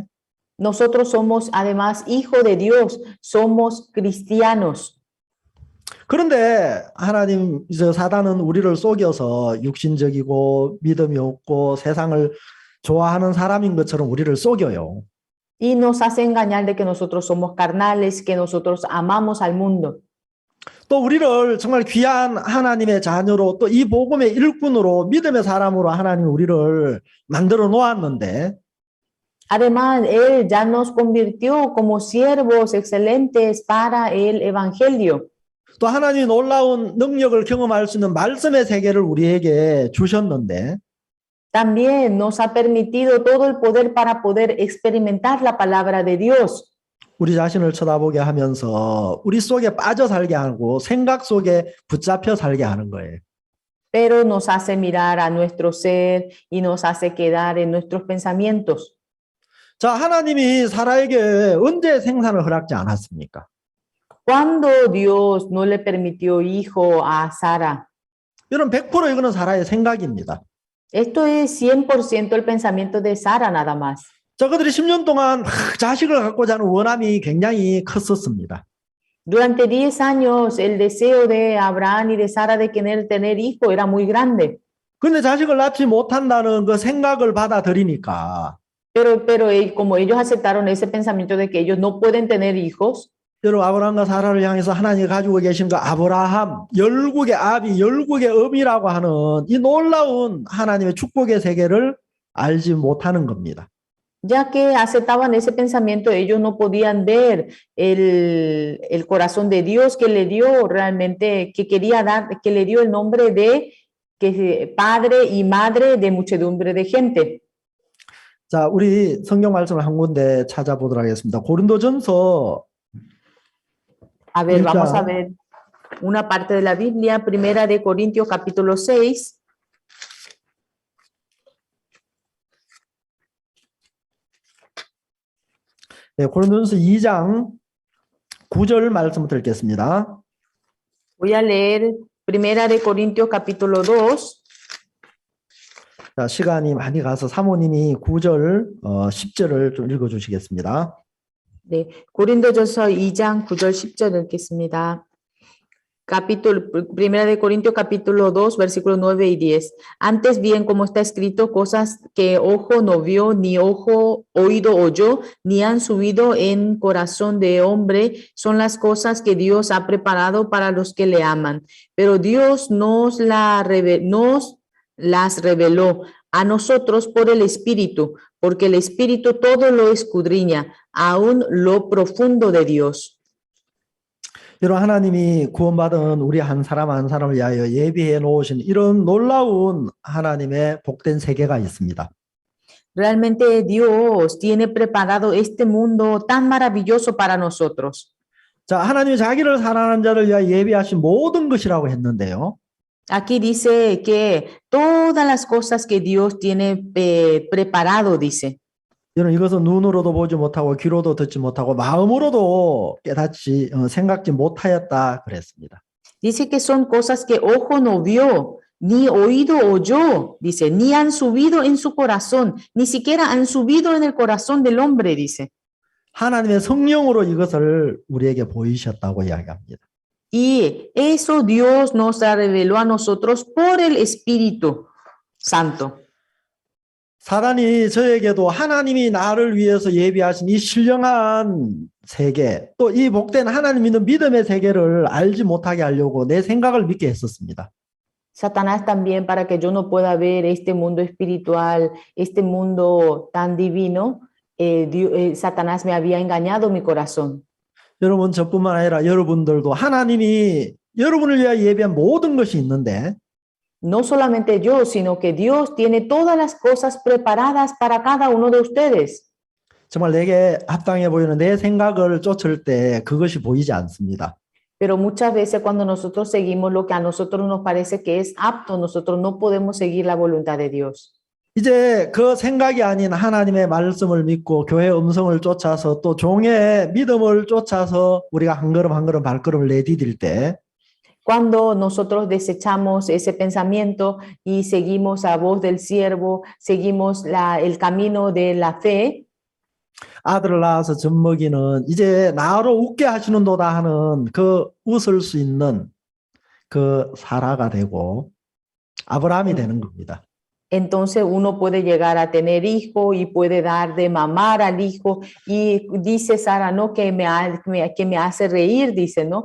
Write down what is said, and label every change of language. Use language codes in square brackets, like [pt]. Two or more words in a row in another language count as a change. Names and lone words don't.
[es] Nosotros somos además hijos de Dios, somos cristianos. [ko] 그런데 하나님, 저 사단은 우리를 속여서 육신적이고 믿음이 없고 세상을 좋아하는 사람인 것처럼 우리를 속여요. [es] Y nos hace engañar de que nosotros somos carnales, que nosotros amamos al mundo. [ko] 또 우리를 정말 귀한 하나님의 자녀로 또 이 복음의 일꾼으로 믿음의 사람으로 하나님 우리를 만들어 놓았는데 [es] Además, Él ya nos convirtió como siervos excelentes para el Evangelio. [ko] 또 하나님의 놀라운 능력을 경험할 수 있는 말씀의 세계를 우리에게 주셨는데 [es] También nos ha permitido todo el poder para poder experimentar la palabra de Dios. [ko] 우리 자신을 쳐다보게 하면서 우리 속에 빠져 살게 하고 생각 속에 붙잡혀 살게 하는 거예요. [es] Pero nos hace mirar a nuestro ser y nos hace quedar en nuestros pensamientos. [ko] 자, 하나님이 사라에게 언제 생산을 허락지 않았습니까? [es] Cuando Dios no le permitió hijo a Sara, [ko] 여러분 100% 이거는 사라의 생각입니다. [es] esto es 100% el pensamiento de Sara nada más. [ko] 자, 그들이 10년 동안 자식을 갖고자 하는 원함이 굉장히 컸었습니다. [es] Durante 10 años el deseo de Abraham y de Sara de querer tener hijo era muy grande. [ko] 그런데 자식을 낳지 못한다는 그 생각을 받아들이니까 [es] Pero como ellos aceptaron ese pensamiento de que ellos no pueden tener hijos, [ko] 여러분 아브라함과 사라를 향해서 하나님이 가지고 계신 그 아브라함 열국의 아비 열국의 어미라고 하는 이 놀라운 하나님의 축복의 세계를 알지 못하는 겁니다. [es] ya que aceptaban ese pensamiento, ellos no podían ver el corazón de Dios que le dio realmente, que quería dar, que le dio el nombre de que padre y madre de muchedumbre de gente. [ko] 자, 우리 성경 말씀을 한 군데 찾아보도록 하겠습니다. 고린도전서 [es] A ver, Mira. vamos a ver una parte de la Biblia, Primera de Corintios capítulo 6. [ko] 네, 고린도전서 2장 9절 말씀을 읽겠습니다. [es] Voy a leer Primera de Corintios capítulo 2. [ko] 자, 시간이 많이 가서 사모님이 9절, 10절을 좀 읽어주시겠습니다. 네, 고린도전서 2장 9절 10절 읽겠습니다. [es] Primera de Corintios capítulo 2, versículos 9 y 10. Antes bien, como está escrito, cosas que ojo no vio, ni ojo oído oyó, ni han subido en corazón de hombre, son las cosas que Dios ha preparado para los que le aman. Pero Dios nos las reveló a nosotros por el Espíritu, porque el Espíritu todo lo escudriña, aún lo profundo de Dios. [ko] 여러분 하나님이 구원받은 우리 한 사람 한 사람을 위하여 예비해 놓으신 이런 놀라운 하나님의 복된 세계가 있습니다. [es] Realmente Dios tiene preparado este mundo tan maravilloso para nosotros. [ko] 자, 하나님이 자기를 사랑하는 자를 위하여 예비하신 모든 것이라고 했는데요. [es] Aquí dice que todas las cosas que Dios tiene preparado, dice. [ko] 여러분 이것은 눈으로도 보지 못하고 귀로도 듣지 못하고 마음으로도 깨닫지 생각지 못하였다 그랬습니다. [es] Dice que son cosas que ojo no vio, ni oído oyó, dice, ni han subido en su corazón, ni siquiera han subido en el corazón del hombre, dice. [ko] 하나님의 성령으로 이것을 우리에게 보이셨다고 이야기합니다. [es] Y eso Dios nos reveló a nosotros por el Espíritu Santo. [ko] 사단이 저에게도 하나님이 나를 위해서 예비하신 이 신령한 세계, 또 이 복된 하나님 믿는 믿음의 세계를 알지 못하게 하려고 내 생각을 믿게 했었습니다. [es] Satanás también para que yo no pueda ver este mundo espiritual, este mundo tan divino, Satanás me había engañado mi corazón. [ko] 여러분 저뿐만 아니라 여러분들도 하나님이 여러분을 위하여 예비한 모든 것이 있는데 [es] No solamente yo, sino que Dios tiene todas las cosas preparadas para cada uno de ustedes. [ko] 정말 내게 합당해 보이는 내 생각을 쫓을 때 그것이 보이지 않습니다. [es] Pero muchas veces cuando nosotros seguimos lo que a nosotros nos parece que es apto, nosotros no podemos seguir la voluntad de Dios. [ko] 이제 그 생각이 아닌 하나님의 말씀을 믿고 교회의 음성을 쫓아서 또 종의 믿음을 쫓아서 우리가 한 걸음 한 걸음 발걸음을 내디딜 때 [es] Cuando nosotros desechamos ese pensamiento y seguimos a voz del siervo, seguimos el camino de la fe, [ko] 아들을 낳아서 젖먹이는 이제 나로 웃게 하시는도다 하는 그 웃을 수 있는 그 사라가 되고 아브라함이 되는 겁니다. [es] Entonces uno puede llegar a tener hijo y puede dar de mamar al hijo y dice Sara, no, que me hace reír, dice, ¿no?